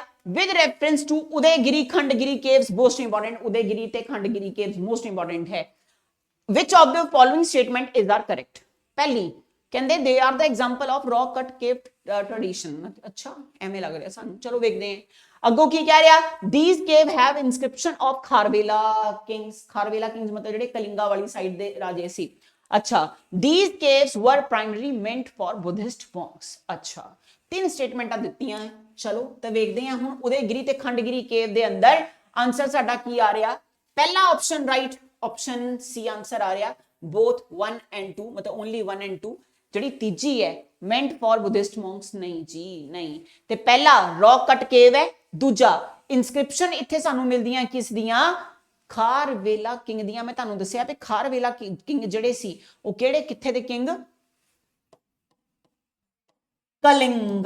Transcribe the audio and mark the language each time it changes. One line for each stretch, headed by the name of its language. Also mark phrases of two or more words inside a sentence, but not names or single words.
English: with reference to Udayagiri Khandagiri caves most important. Udayagiri ਤੇ Khandagiri caves most important ਹੈ. Which of the following statement is are correct?
Punjabi: ਪਹਿਲੀ ਕਹਿੰਦੇ
English: they are the example of rock cut cave tradition.
Punjabi: ਅੱਛਾ ਐਵੇਂ ਲੱਗ ਰਿਹਾ ਸਾਨੂੰ, ਚਲੋ ਵੇਖਦੇ ਹਾਂ ਅੱਗੋਂ ਕੀ ਕਹਿ ਰਿਹਾ।
English: these cave have inscription of ਖਾਰਵੇਲਾ kings।
Punjabi: ਖਾਰਵੇਲਾ kings ਮਤਲਬ ਜਿਹੜੇ ਕਲਿੰਗਾ ਵਾਲੀ ਸਾਈਡ ਦੇ ਰਾਜੇ ਸੀ।
English: ਅੱਛਾ these caves were primarily meant for Buddhist monks।
Punjabi: ਅੱਛਾ ਤਿੰਨ ਸਟੇਟਮੈਂਟਾਂ ਦਿੱਤੀਆਂ। ਚਲੋ ਤਾਂ ਵੇਖਦੇ ਹਾਂ ਹੁਣ ਉਦੈਗਿਰੀ ਤੇ ਖੰਡਗਿਰੀ ਕੇਵ ਦੇ ਅੰਦਰ ਆਨਸਰ ਸਾਡਾ ਕੀ ਆ ਰਿਹਾ? ਪਹਿਲਾ
English: option right, option C answer
Punjabi: ਆ ਰਿਹਾ
English: both 1 and 2
Punjabi: ਮਤਲਬ
English: only 1 and 2।
Punjabi: ਜਿਹੜੀ ਤੀਜੀ ਹੈ
English: meant for Buddhist monks,
Punjabi: ਨਹੀਂ ਜੀ ਨਹੀਂ। ਤੇ ਪਹਿਲਾ
English: rock cut cave
Punjabi: ਹੈ। ਦੂਜਾ ਇਨਸਕ੍ਰਿਪਸ਼ਨ ਇੱਥੇ ਸਾਨੂੰ ਮਿਲਦੀਆਂ ਕਿਸ ਦੀਆਂ? ਖਾਰਵੇਲਾ ਕਿੰਗ ਦੀਆਂ। ਮੈਂ ਤੁਹਾਨੂੰ ਦੱਸਿਆ ਵੀ ਖਾਰਵੇਲਾ ਕਿੰਗ ਜਿਹੜੇ ਸੀ ਉਹ ਕਿਹੜੇ ਕਿੱਥੇ ਦੇ ਕਿੰਗ? ਕਲਿੰਗਾ।